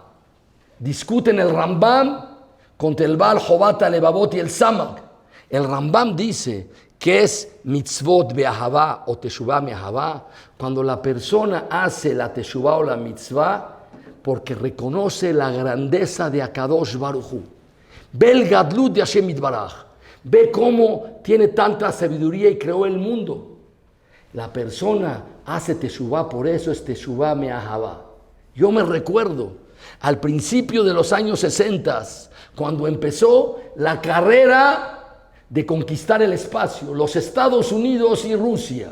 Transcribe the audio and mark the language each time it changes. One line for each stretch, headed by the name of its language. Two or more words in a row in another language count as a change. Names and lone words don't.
Spanish: Discuten el Rambam contra el Baal Jobat Alevavot y el Samag. El Rambam dice que es
Hebrew: מצוות באהבה
Spanish: o
Hebrew: תשובה מאהבה
Spanish: cuando la persona hace la Teshuvah o la mitzvah porque reconoce la grandeza de
Hebrew: הקדוש ברוך הוא.
Spanish: Ve el Gadlut de
Hebrew: השם יתברך.
Spanish: Ve cómo tiene tanta sabiduría y creó el mundo. La persona hace Teshuvah, por eso es
Hebrew: תשובה מאהבה.
Spanish: Yo me recuerdo al principio de los años 60, cuando empezó la carrera de conquistar el espacio, los Estados Unidos y Rusia.